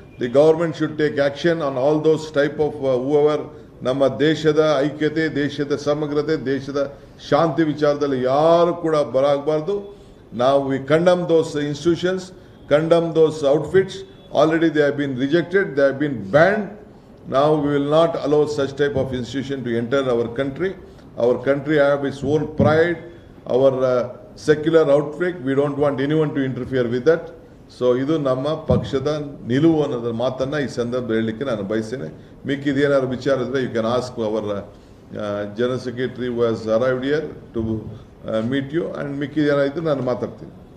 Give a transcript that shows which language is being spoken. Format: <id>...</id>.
<en>The government should take action on all those type of whoever.</en> <kn>ನಮ್ಮ ದೇಶದ ಐಕ್ಯತೆ, ದೇಶದ ಸಮಗ್ರತೆ, ದೇಶದ ಶಾಂತಿ ವಿಚಾರದಲ್ಲಿ ಯಾರು ಕೂಡ ಬರಾಗಬಾರ್ದು.</kn> <en>ನಾವು we condemn those institutions, condemn those outfits. Already they have been rejected, they have been banned. Now we will not allow such type of institution to enter our country. Our country have its own pride, our secular outlook. We don't want anyone to interfere with that.</en> <kn>So ಇದು ನಮ್ಮ ಪಕ್ಷದ ನಿಲುವು ಅನ್ನೋದ್ರ ಮಾತನ್ನು ಈ ಸಂದರ್ಭದಲ್ಲಿ ಹೇಳಲಿಕ್ಕೆ ನಾನು ಬಯಸ್ತೇನೆ. ಮಿಕ್ಕಿದೇನಾದ್ರು ವಿಚಾರ ಇದ್ದರೆ</kn> <en>you can ask our general secretary who has arrived here to meet you, and</en> <kn>ಮಿಕ್ಕಿದೇನಾಯಿತು ನಾನು ಮಾತಾಡ್ತೀನಿ.</kn>